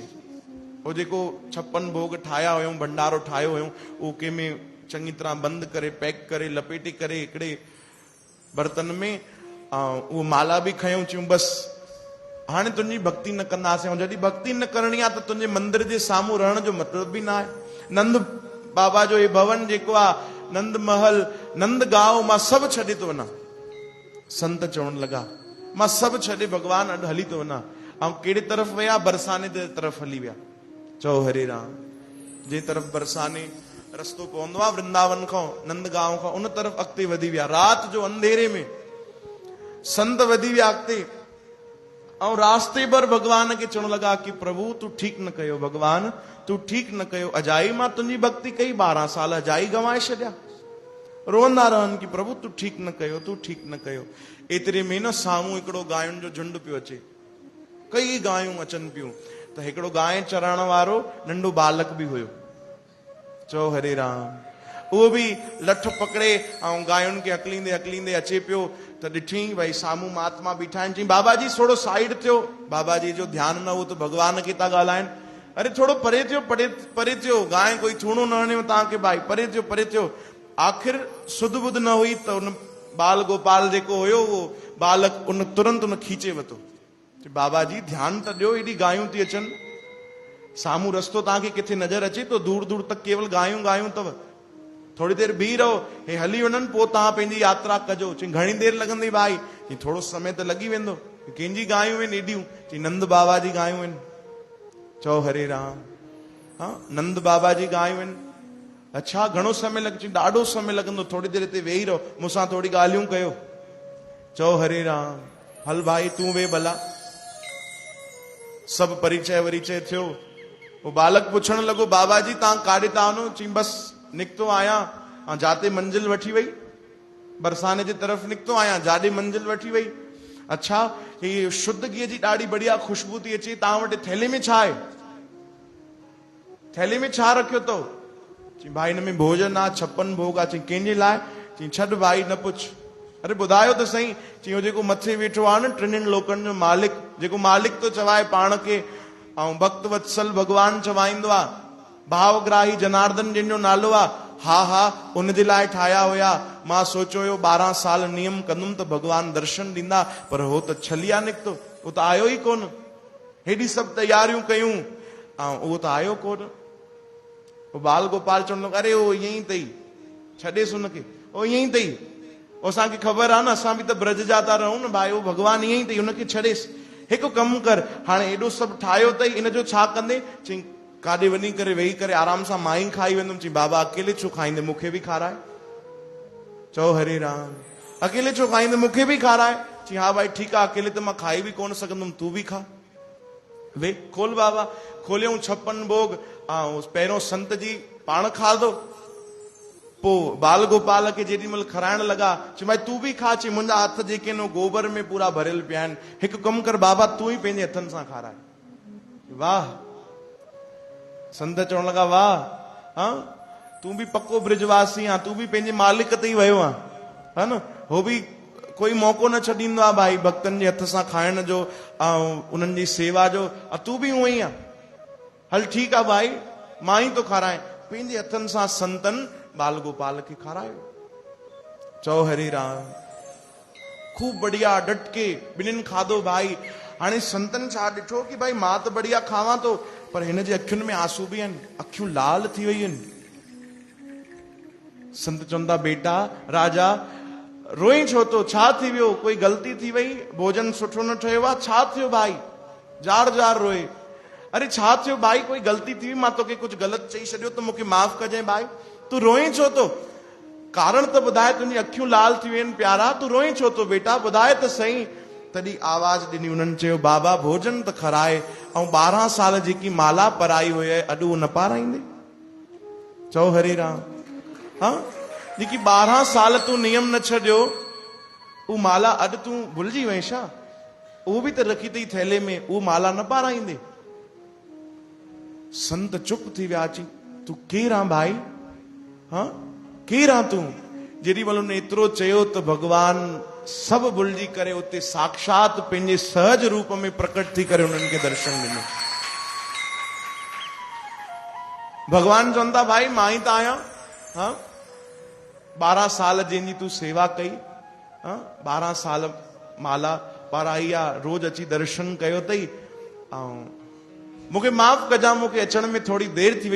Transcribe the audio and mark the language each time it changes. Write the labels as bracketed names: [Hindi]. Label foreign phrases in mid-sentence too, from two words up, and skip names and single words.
[Sindhi] उहो जेको 56 भोग ठाहिया हुयूं, भंडारो ठाहियो हुयूं, उहो कंहिंमें चङी तरह बंदि करे पैक करे लपेटे करे हिकिड़े बर्तन में उहो माला बि खयूं, चयूं बसि हाणे तुंहिंजी भक्ति न कंदासीं। ऐं जॾहिं भक्ति न करणी आहे त तुंहिंजे मंदिर जे साम्हूं रहण जो मतिलबु बि न आहे। नंद बाबा जो हे भवन जेको आहे, नंद महल, नंद गांव, मां सभु छॾे थो वञा। संत चवण लॻा मां सभु छॾे भगवान अॼु हली थो वञा। ऐं कहिड़े तरफ़ विया? बरसाने जे तरफ़ हली विया। चओ हरे राम। जंहिं तरफ़ बरसाने रस्तो पवंदो आहे वृंदावन खां, नंद गांव खां, उन तरफ़ अॻिते वधी विया। राति जो अंधेरे में संत वधी विया अॻिते। ऐं रास्ते भर भगवान खे चवण लॻा कि प्रभु तूं ठीकु न कयो, भगवान तूं ठीकु न कयो, अजाई मां तुंहिंजी भक्ति कई, 12 साल अजाई गंवाए छॾिया। रोअंदा रहनि कि प्रभु तूं ठीकु न कयो, तूं ठीकु न कयो। एतिरे में न साम्हूं हिकिड़ो गांयुनि जो झुंड पियो अचे, कई गायूं अचनि पियूं, त हिकिड़ो गांइ चराइण वारो नंढो बालक बि हुयो। चओ हरे राम। उहो बि लठ पकड़े ऐं गायुनि खे अकलींदे अकलींदे अचे पियो, त ॾिठी भई साम्हूं महात्मा बीठा आहिनि। चई बाबा जी थोरो साइड थियो। बाबा जी जो ध्यानु न हो त भगवान खे था ॻाल्हाइनि। अरे थोरो परे थियो, परे थियो, गांइ कोई थूणो न हणियो तव्हांखे भाई, परे थियो परे थियो। आख़िर सुध बुध न हुई त उन बाल गोपाल जेको हुयो उहो बालक उन तुरंत उन खींचे वरितो। बाबा जी ध्यानु त ॾियो, एॾी गायूं थी अचनि, साम्हूं रस्तो तव्हांखे किथे नज़र अचे तो, दूर दूर तक केवल गायूं गायूं अथव, [Hindi] थोड़ी देर [Sindhi] बीह रहो, हे हली वञनि पोइ तव्हां पंहिंजी यात्रा कजो। चई घणी देर लॻंदी भाई? चई थोरो समय त लॻी वेंदो। कंहिंजी गायूं आहिनि एॾियूं? चई नंद बाबा जी गायूं आहिनि। चओ हरे राम। हा नंद बाबा जी गायूं आहिनि। अच्छा घणो समय लॻ? चई ॾाढो समय लॻंदो, [Hindi] थोड़ी देर [Sindhi] हिते वेही रहो, मूंसां थोरी ॻाल्हियूं कयो। चओ हरे राम। हल भाई तूं वे भला। सभु परिचय वरिचय थियो। वो बालक पुछण लॻो बाबा जी तव्हां काॾे था वञो? चई बसि निकितो आहियां, जाते मंजिल वठी वई, बरसाने जी तरफ़ निकितो आहियां, जाॾे मंजिल वठी वई। अच्छा ही शुद्ध घीअ जी ॾाढी बढ़िया ख़ुशबू थी अचे, तव्हां वटि थैले में छा आहे? थैले में छा रखियो अथव? चई भाई हिन में भोजन आहे, 56 भोग आहे। चई कंहिंजे लाइ? चई छॾ भाई न पुछ। अरे ॿुधायो त सही। चई जेको मथे वेठो आहे न टिनिनि लोकनि जो मालिक, जेको मालिक तो चवाए पाण खे, ऐं भक्त वत्सल भगवान चवाईंदो आहे, भावग्राही जनार्दन जंहिंजो नालो आहे, हा हा उनजे लाइ ठाहिया हुया। मां सोचियो हुयो 12 साल नियम कंदुमि त भगवान दर्शन ॾींदा, पर हो त छलिया निकितो, उहो त आयो ई कोन। हेॾी सभु तयारियूं कयूं ऐं उहो त आयो कोन। वो बाल गोपाल चवण लॻो अरे उहो ईअं ई अथई, छॾेसि हुनखे, उहो ईअं ई अथई, असांखे ख़बर आहे न, असां बि त ब्रज जा था रहूं न भाई, उहो भगवान ईअं ई अथई, हुनखे छॾेसि। हिकु कमु कर, हाणे एॾो सभु ठाहियो अथई, इन जो छा कंदे? चई काॾे वञी करे वेही करे आराम सां मां ई खाई वेंदुमि। चई बाबा अकेले छो खाईंदे, मूंखे बि खाराए। चओ हरे राम। अकेले छो खाईंदे, मूंखे बि खाराए। चई हा भाई ठीकु आहे, अकेले त मां खाई बि कोन सघंदुमि, तूं बि खा। वे खोल बाबा। खोलियऊं 56 भोग, ऐं पहिरियों संत जी पाण खाधो, पोइ बाल गोपाल खे जेॾी महिल खाराइण लॻा, चई भाई तूं बि खा। चई मुंहिंजा हथ जेके न गोबर में पूरा भरियल पिया आहिनि, हिकु कमु कर बाबा तूं ई पंहिंजे हथनि सां खाराए। वाह। संत चवण लॻा वाह, हा तूं बि पको ब्रिजवासी आहे, तूं बि पंहिंजे मालिक ते ई वियो आहे, हा न। हो बि कोई मौक़ो न छॾींदो आहे भाई भक्तनि जे हथ सां खाइण जो ऐं उन्हनि जी सेवा जो, तूं बि उहो ई आहे। हल ठीकु आहे भाई मां ई तो खाराए। पंहिंजे हथनि सां संतन बाल गोपाल खे खारायो। चओ हरे राम। [Hindi] खूब बढ़िया डट के [Sindhi] ॿिन्हिनि खाधो भाई। हाणे संतन छा ॾिठो कि भाई मां त बढ़िया खावां थो, पर हिन जे अखियुनि में आंसू बि आहिनि, अखियूं लाल थी वई आहिनि। संत चवंदा बेटा राजा रोई छो तो, छा थी वियो, कोई ग़लती थी वई, भोजन सुठो न ठहियो आहे, छा थियो भाई, जार जार रोए। अरे छा थियो भाई, कोई ग़लती थी, मां तोखे कुछ ग़लत चई छॾियो त मूंखे माफ़ कजांइ भाई, तू रोई छो तो, कारण त ॿुधाए, तुंहिंजी अखियूं लाल थी वियूं आहिनि प्यारा, तू रोई छो तो बेटा, ॿुधाए त सही। तॾहिं आवाज ॾिनी उन्हनि, चयो बाबा भोजन त खाराए, ऐं 12 साल जेकी माला पराई हुई अॼु उहो न पाराईंदे। चओ हरे राम। हाँ, जेकी 12 साल तूं नियम न छॾियो, उहो माला अॼु तूं भुलिजी वहीं छा? उहो बि त रखी अथई थैले में, उहो माला न पाराईंदे। संत चुप थी विया, अची तूं केरु आहीं भाई? हाँ, केरु आहीं तूं? जेॾी महिल उन एतिरो चयो त भगवान सभु भुलिजी करे उते साक्षात पंहिंजे सहज रूप में प्रकट थी करे उन्हनि खे दर्शन ॾिनो। भगवान चवंदा भाई मां ई त आहियां। हाँ, 12 साल जंहिंजी तूं सेवा कई, 12 साल माला पाराई आहे, रोज अची दर्शन कयो अथई, ऐं मूंखे माफ़ कजां, मूंखे अचण में [Hindi] थोड़ी देर [Sindhi] थी वई।